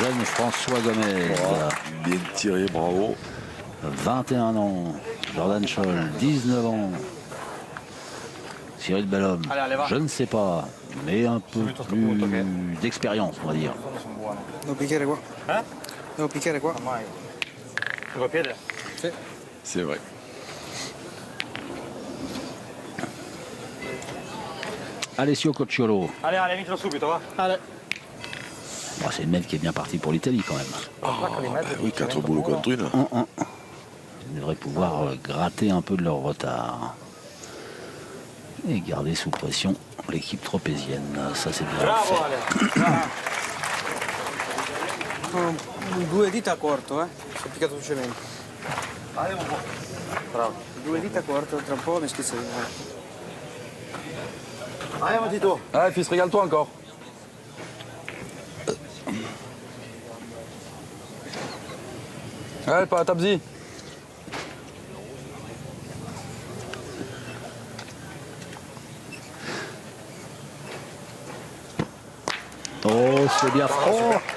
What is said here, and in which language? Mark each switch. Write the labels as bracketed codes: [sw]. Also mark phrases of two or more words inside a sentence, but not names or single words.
[fr] François Gomez. Bien tiré, bravo. 21 ans. Jordan Scholl, 19 ans. Cyril Bellhomme, je ne sais pas, mais un peu plus d'expérience, on va dire. [it] Devo picchiare qua. Devo picchiare qua. [fr] C'est vrai. Alessio Cocciolo. [it] Allez, vincilo subito, va. [fr] Bon, c'est le mec qui est bien parti pour l'Italie quand même. Oui, 4 boules contre une. Ils devraient pouvoir gratter un peu de leur retard. Et garder sous pression l'équipe tropézienne. Ça, c'est bien Bravo, fait. Ale. [it] Due dita corto, si è piccato sul cemento. Bravo. Due dita corto, tra un po' mi schizza di nuovo. [fr] Allez, mon Tito. Allez, fils, régale-toi encore. Allez, pas à Tabzi. Oh, c'est bien. Oh,